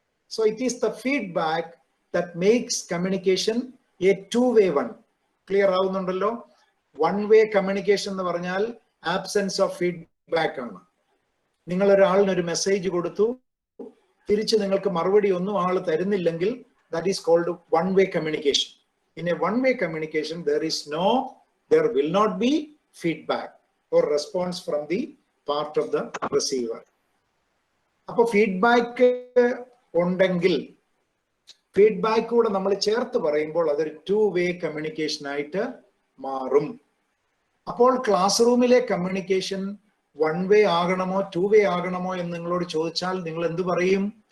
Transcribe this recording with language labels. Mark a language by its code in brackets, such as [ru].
[en] So it is the feedback that makes communication a 2-way one. [ml] Clear ആവുന്നുണ്ടല്ലോ? 1-way communication എന്ന് പറഞ്ഞാൽ absence of feedback ആണ്. നിങ്ങൾ ഒരാളിനൊരു message കൊടുത്തു, തിരിച്ച് നിങ്ങൾക്ക് മറുപടി ഒന്നും ആൾ തരുന്നില്ലെങ്കിൽ [en] that is called 1-way communication. In a 1-way communication, there will not be feedback or response from the part of the receiver. [ml] അപ്പോൾ ഫീഡ്ബാക്ക് ഉണ്ടെങ്കിൽ, ഫീഡ്ബാക്ക് കൂടെ നമ്മൾ ചേർത്ത് പറയുമ്പോൾ അതൊരു 2-way കമ്മ്യൂണിക്കേഷൻ ആയിട്ട് മാറും. അപ്പോൾ ക്ലാസ് റൂമിലെ കമ്മ്യൂണിക്കേഷൻ 1-way ആകണമോ 2-way ആകണമോ എന്ന് നിങ്ങളോട് ചോദിച്ചാൽ നിങ്ങൾ എന്ത് പറയും?